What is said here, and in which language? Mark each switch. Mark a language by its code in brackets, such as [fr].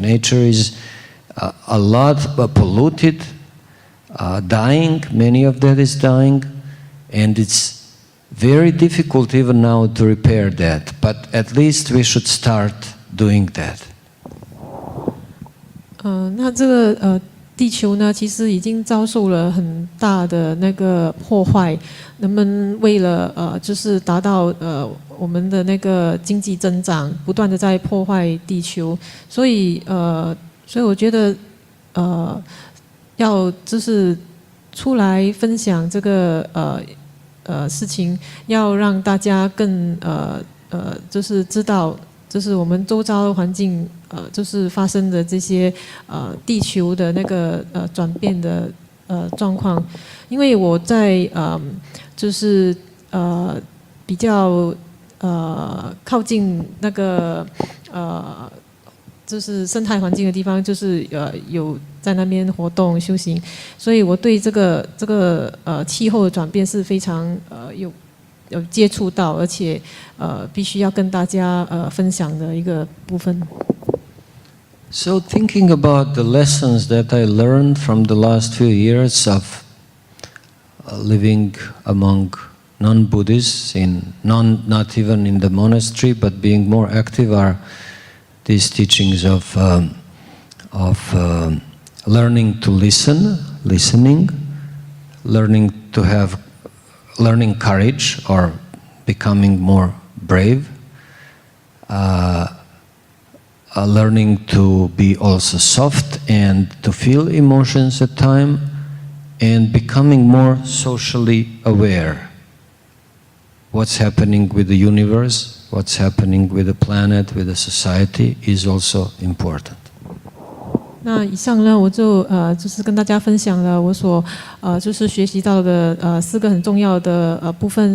[en] Nature is a lot polluted, dying. Many of that is dying, and it's very difficult even now to repair that, but at least we should start doing that. [zh] 那这个地球呢，其实已经遭受了很大的那个破坏。人们为了就是达到我们的那个经济增长，不断的在破坏地球，所以我觉得要就是出来分享这个事情，要让大家更就是知道，就是我们周遭的环境，就是发生的这些地球的那个转变的状况。因为我在就是比较靠近那个就是生态环境的地方，就是有在那边活动修行，所以我对这个气候的转变是非常有接触到，而且必须要跟大家分享的一个部分。 [en] So thinking about the lessons that I learned from the last few years of living among non-Buddhists, not even in the monastery, but being more active, are these teachings of learning to listening, learning courage or becoming more brave, learning to be also soft and to feel emotions at time, and becoming more socially aware. What's happening with the universe, what's happening with the planet, with the society is also important. [zh] 那以上呢，我就是跟大家分享了我所就是学习到的4个很重要的部分。